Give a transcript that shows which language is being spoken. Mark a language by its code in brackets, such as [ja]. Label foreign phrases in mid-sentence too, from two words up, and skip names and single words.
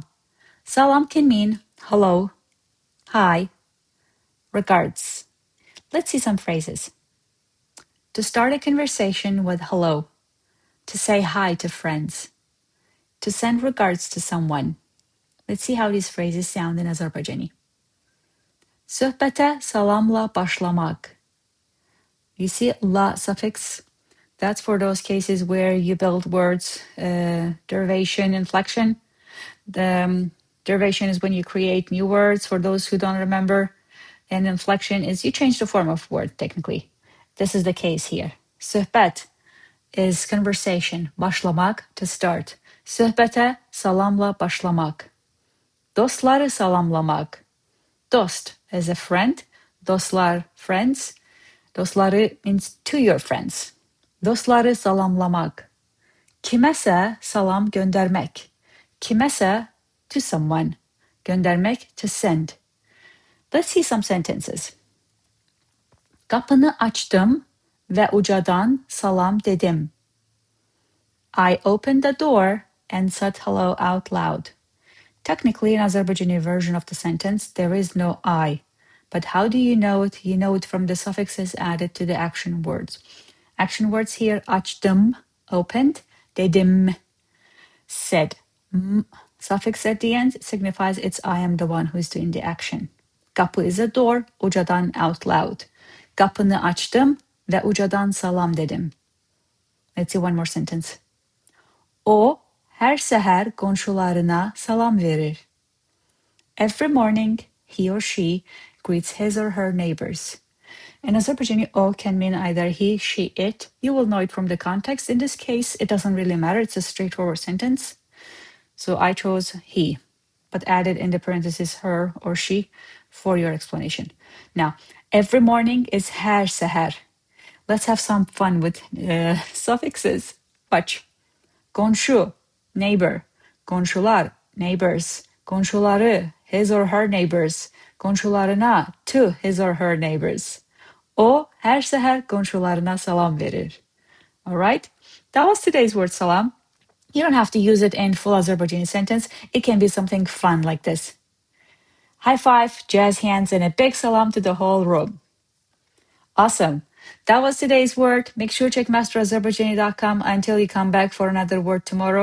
[en] Salam can mean hello, hi, regards. Let's see some phrases. To start a conversation with hello. To say hi to friends. To send regards to someone. Let's see how these phrases sound in Azerbaijani. [az] Söhbətə SALAMla başlamaq. [en] You see la suffix? That's for those cases where you build words, derivation, inflection. The derivation is when you create new words for those who don't remember. And inflection is you change the form of word, technically. This is the case here. Söhbət is conversation. Başlamaq, to start. [az] Söhbətə SALAMla başlamaq. Dostları SALAMlamaq. [en] Dost is a friend. Dostlar, friends. Dostları means to your friends. [az] Dostları SALAMlamaq. Kiməsə SALAM göndərmək. Kiməsə, [en] to someone. Göndərmək, to send. Let's see some sentences. [az] Qapını açdım və ucadan salam dedim. [en] I opened the door and said hello out loud. Technically, in Azerbaijani version of the sentence, there is no I. But how do you know it? You know it from the suffixes added to the action words. Action words here, açdım, opened, dedim, said. Suffix at the end signifies it's I am the one who is doing the action. Qapı is a door, ucadan out loud. [az] Qapını açdım və ucadan salam dedim. [en] Let's see one more sentence. [az] O her səhər qonşularına salam verir. [en] Every morning, he or she greets his or her neighbors. In Azerbaijani, o can mean either he, she, it. You will know it from the context. In this case, it doesn't really matter. It's a straightforward sentence. So I chose he, but added in the parentheses her or she for your explanation. Now, every morning is [az] her səhər. [en] Let's have some fun with suffixes. Watch. Qonşu, neighbor. Qonşular, neighbors. [az] Qonşuları, [en] his or her neighbors. Qonşularına, to his or her neighbors. [az] O her səhər qonşularına salam verir. [en] All right? That was today's word salam. You don't have to use it in full Azerbaijani sentence. It can be something fun like this. High five, jazz hands, and a big salam to the whole room. Awesome. That was today's word. Make sure to check masterazerbaijani.com until you come back for another word tomorrow.